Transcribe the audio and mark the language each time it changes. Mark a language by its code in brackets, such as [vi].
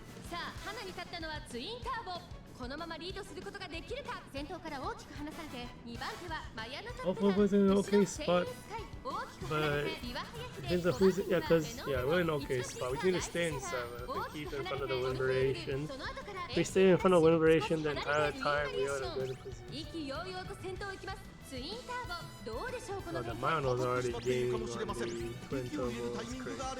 [ja] さあ花に立ったのはツインターボこのままリードすることができるか先頭から大きく離されて2番手はマヤのトップ [en] Orfevre was in an okay spot, but depends on who's yeah, cause yeah, we're in an okay spot. We need to stay in 7th and keep in front of the wind variation. If we stay in front of wind variation the entire time, we are in a good position. [ja] 意気揚々と先頭を行きますツインターボどうでしょうこの [en] Well, the Myono's already gaining on the twin turbo. It's crazy.